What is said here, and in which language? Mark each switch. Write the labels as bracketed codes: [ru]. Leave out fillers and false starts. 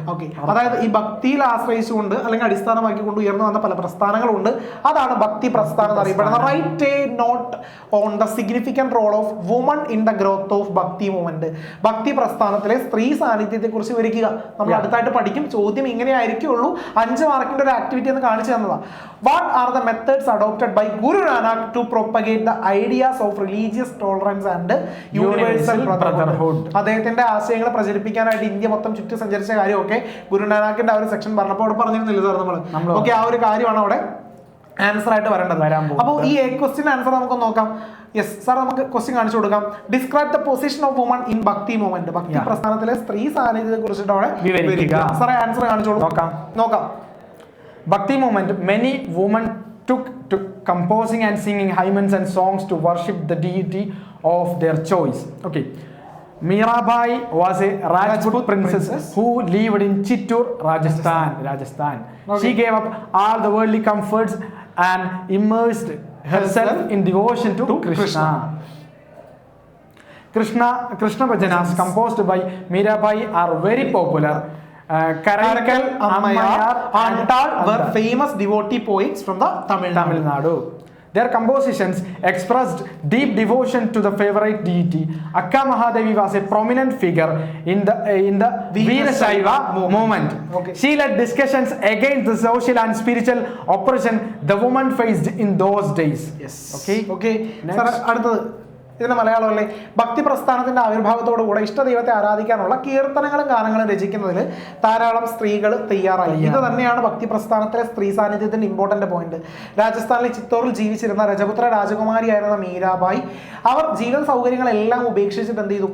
[ml] Okay, അതായത് ഈ ഭക്തിയിൽ ആശ്രയിച്ചുകൊണ്ട് അല്ലെങ്കിൽ അടിസ്ഥാനമാക്കിക്കൊണ്ട് ഉയർന്നു വന്ന പല പ്രസ്ഥാനങ്ങളുണ്ട്. അതാണ് ഭക്തി പ്രസ്ഥാനം എന്ന് അറിയപ്പെടുന്നത്. [en] Write a note on the significant role of woman in the growth of Bhakti movement. [ml] ഭക്തി പ്രസ്ഥാനത്തിലെ സ്ത്രീ സാന്നിധ്യത്തെ കുറിച്ച് വിവരിക്കുക. നമ്മൾ അടുത്തായിട്ട് പഠിക്കും. ചോദ്യം ഇങ്ങനെ ആയിരിക്കുള്ളൂ. 5 മാർക്കിന്റെ ഒരു ആക്ടിവിറ്റി എന്ന് കാണിച്ചു തന്നതാണ്. [en] What are the methods adopted by Guru Nanak to propagate the ideas of religious tolerance and universal brotherhood? [ml] അദ്ദേഹത്തിന്റെ ആശയങ്ങൾ പ്രചരിപ്പിക്കാനായിട്ട് ഇന്ത്യ മൊത്തം ചുറ്റി സഞ്ചരിച്ച കാര്യമൊക്കെ ഗുരു നാനാക്കിന്റെ ആ ഒരു സെക്ഷൻ പറഞ്ഞപ്പോൾ അവിടെ പറഞ്ഞിരുന്നില്ല സാർ നമ്മൾ? ഓക്കെ, ആ ഒരു കാര്യമാണ് അവിടെ ആൻസർ ആയിട്ട് വരേണ്ടത്. അപ്പോൾ ഈ ക്വസ്റ്റ്യൻ ആൻസർ നമുക്ക് നോക്കാം. യെസ് സാർ, നമുക്ക് ക്വസ്റ്റ്യൻ കാണിച്ചു കൊടുക്കാം. [en] Describe the position of woman in Bhakti movement. [ml] ഭക്തി പ്രസ്ഥാനത്തിലെ സ്ത്രീ സാന്നിധ്യത്തെ കുറിച്ചിട്ട് അവിടെ വിവരിക്കുക. സാറേ ആൻസർ കാണിച്ചോളൂ. നോക്കാം. [en] Bhakti movement, many women took to composing and singing hymns and songs to worship the deity of their choice. Okay. Mirabai was a Rajput princess who lived in Chittoor, Rajasthan. Okay. She gave up all the worldly comforts and immersed herself in devotion to Krishna. Krishna bhajanas composed by Mirabai are very popular. Karaikal, Ammayar, Antal were famous devotee poets from the Tamil Nadu. Their compositions expressed deep devotion to the favorite deity. Akka Mahadevi was a prominent figure in the Veerashaiva movement. Okay. She led discussions against the social and spiritual oppression the women faced in those days. Yes. Okay. [ml] Sir, അടുത്തത് ഇതിന്റെ മലയാളമല്ലേ? ഭക്തി പ്രസ്ഥാനത്തിന്റെ ആവിർഭാവത്തോടു കൂടെ ഇഷ്ടദൈവത്തെ ആരാധിക്കാനുള്ള കീർത്തനങ്ങളും ഗാനങ്ങളും രചിക്കുന്നതിൽ ധാരാളം സ്ത്രീകൾ തയ്യാറായി. ഇത് തന്നെയാണ് ഭക്തി പ്രസ്ഥാനത്തിലെ സ്ത്രീ സാന്നിധ്യത്തിന്റെ ഇമ്പോർട്ടന്റ് പോയിന്റ്. രാജസ്ഥാനിലെ ചിത്തോറിൽ ജീവിച്ചിരുന്ന രജപുത്ര രാജകുമാരിയായിരുന്ന മീരാബായി അവർ ജീവിത സൗകര്യങ്ങളെല്ലാം ഉപേക്ഷിച്ചിട്ട് എന്ത് ചെയ്തു?